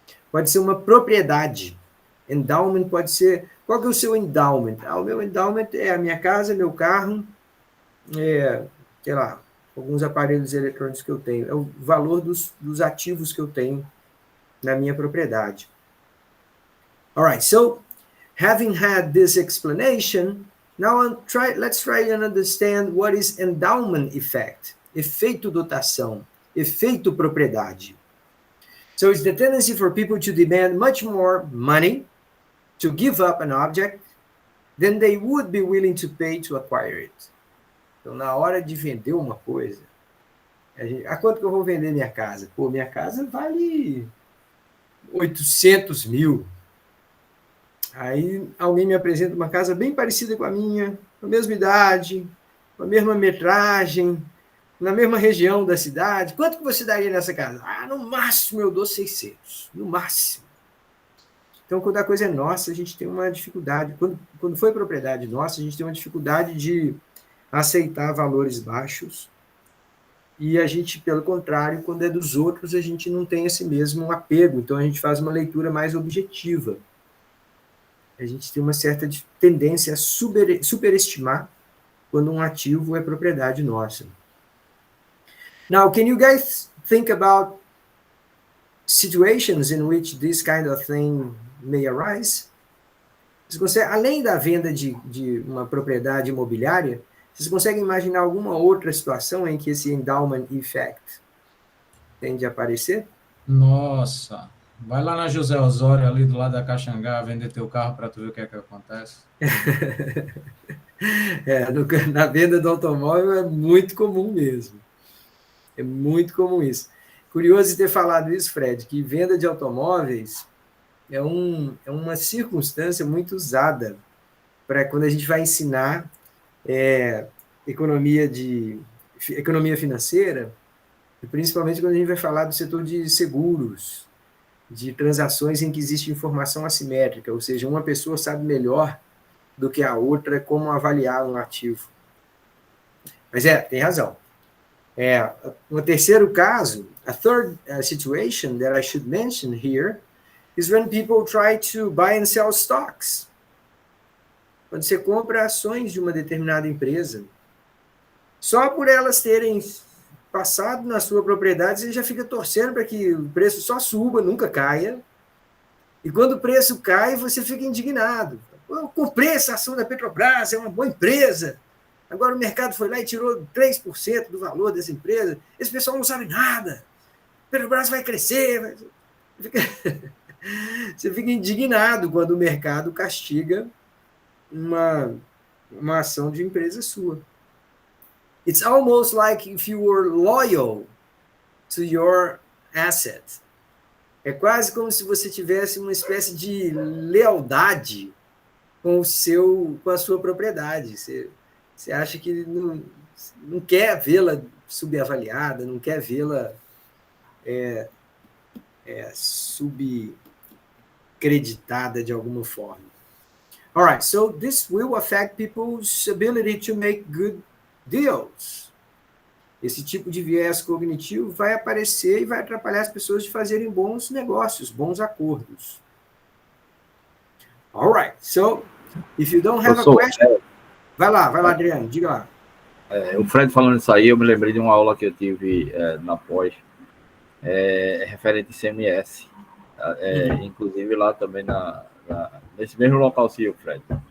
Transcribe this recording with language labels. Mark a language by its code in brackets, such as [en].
[pt] Pode ser uma propriedade. Endowment pode ser... Qual que é o seu endowment? O meu endowment é a minha casa, meu carro, sei lá, alguns aparelhos eletrônicos que eu tenho. É o valor dos ativos que eu tenho na minha propriedade. [en] All right, so having had this explanation, now let's try and understand what is endowment effect. [pt] Efeito dotação, efeito propriedade. [en] So it's the tendency for people to demand much more money to give up an object than they would be willing to pay to acquire it. [pt] Então, na hora de vender uma coisa, a quanto que eu vou vender minha casa? Pô, minha casa vale 800 mil. Aí alguém me apresenta uma casa bem parecida com a minha, com a mesma idade, com a mesma metragem, na mesma região da cidade. Quanto que você daria nessa casa? No máximo eu dou 600, no máximo. Então, quando a coisa é nossa, a gente tem uma dificuldade. Quando foi propriedade nossa, a gente tem uma dificuldade de aceitar valores baixos. E a gente, pelo contrário, quando é dos outros, a gente não tem esse mesmo apego. Então, a gente faz uma leitura mais objetiva. A gente tem uma certa tendência a superestimar quando um ativo é propriedade nossa. [en] Now, can you guys think about situations in which this kind of thing may arise? [pt] Além da venda de uma propriedade imobiliária, vocês conseguem imaginar alguma outra situação em que esse endowment effect tende a aparecer? Nossa, vai lá na José Osório, ali do lado da Caxangá, vender teu carro para tu ver o que é que acontece. Na venda do automóvel é muito comum mesmo. É muito comum isso. Curioso ter falado isso, Fred, que venda de automóveis é uma circunstância muito usada para quando a gente vai ensinar economia financeira, e principalmente quando a gente vai falar do setor de seguros, de transações em que existe informação assimétrica, ou seja, uma pessoa sabe melhor do que a outra como avaliar um ativo. Mas tem razão. Um terceiro caso, [en] a third situation that I should mention here is when people try to buy and sell stocks. [pt] Quando você compra ações de uma determinada empresa, só por elas terem passado na sua propriedade, você já fica torcendo para que o preço só suba, nunca caia. E quando o preço cai, você fica indignado. Eu comprei essa ação da Petrobras, é uma boa empresa. Agora o mercado foi lá e tirou 3% do valor dessa empresa. Esse pessoal não sabe nada. A Petrobras vai crescer. Você fica indignado quando o mercado castiga uma ação de empresa sua. [en] It's almost like if you were loyal to your asset. [pt] É quase como se você tivesse uma espécie de lealdade com a sua propriedade. Você acha que não quer vê-la subavaliada, não quer vê-la subcreditada de alguma forma. [en] All right, so this will affect people's ability to make good deals. [pt] Esse tipo de viés cognitivo vai aparecer e vai atrapalhar as pessoas de fazerem bons negócios, bons acordos. [en] All right, so if you don't have a question... [pt] Vai lá, Adriano, diga lá. O Fred falando isso aí, eu me lembrei de uma aula que eu tive na pós, referente a CMS. Inclusive lá também nesse mesmo local, sim, o Fred.